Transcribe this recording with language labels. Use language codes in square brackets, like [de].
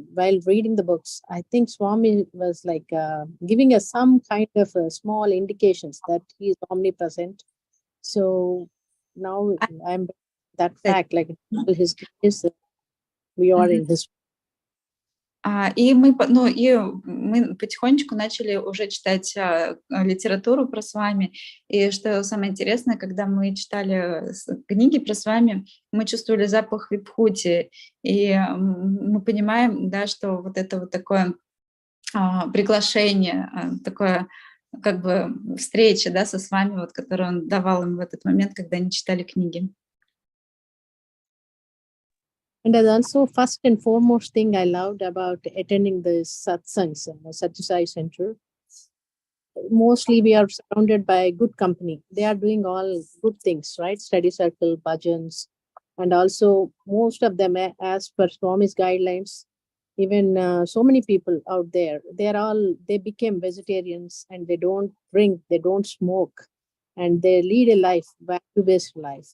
[en] While reading the books. I think Swami was like giving us some kind of small indications that he is omnipresent. So now I'm that fact, like his grace, we are in his. [ru] И мы потихонечку начали уже читать литературу про Свами. И что самое интересное, когда мы читали книги про Свами, мы чувствовали запах вибхути. И мы понимаем, да, что вот это вот такое приглашение, такое как бы встреча, да, со Свами, вот, которую он давал им в этот момент, когда они читали книги. [en] And also, first and foremost thing I loved about attending the satsangs, Satyasai Center, mostly we are surrounded by good company. They are doing all good things, right? Study circle, bhajans, and also most of them, as per Swami's guidelines, even so many people out there, they became vegetarians and they don't drink, they don't smoke, and they lead a life, value-based life.